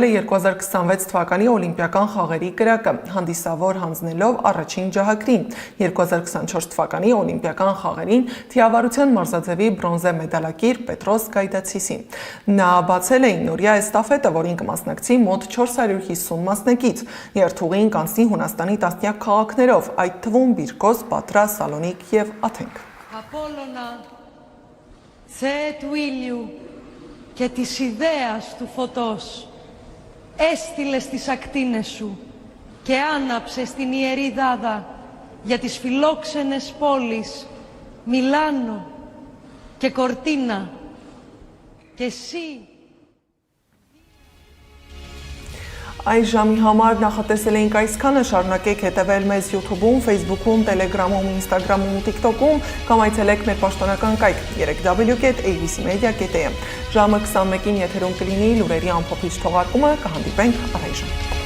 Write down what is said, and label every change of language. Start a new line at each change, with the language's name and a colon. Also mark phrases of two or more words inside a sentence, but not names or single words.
Armenian: է 2026 թվականի օլիմպիական խաղերի կրակը, հանդիսավոր հանձնելով առաջին ջահագրին 2024 թվականի օլիմպիական խաղերին թիավարության մարզաձևի բրոնզե մեդալակիր Պետրոս Գայդացիսին։ Նա բացել է նորյա էստաֆետը, որին կմասնակցի մոտ 450 մասնակից։ Երթուղին կանցնի Հունաստանի տասնյակ քաղաքներով, այդ թվում Բիրկոս, Պատրա, Սալոնիկ եւ Աթենք։
Greek: Απόλλωνα, Θεέ του ήλιου και της ιδέας του φωτός, έστειλες τις ακτίνες σου και άναψες την ιερή δάδα για τις φιλόξενες πόλεις Μιλάνο και Κορτίνα και εσύ.
Armenian: Այս ժամի համար նախատեսել էինք այսքանը, շարունակեք հետևել մեզ YouTube-ում, Facebook-ում, Telegram-ում, Instagram-ում ու TikTok-ում, կամ այցելեք մեր պաշտոնական կայք 3w.abcmedia.am։ Ժամը 21-ին եթերում կլինի լուրերի ամփոփիչ թողարկումը, կհանդիպենք առայժմ։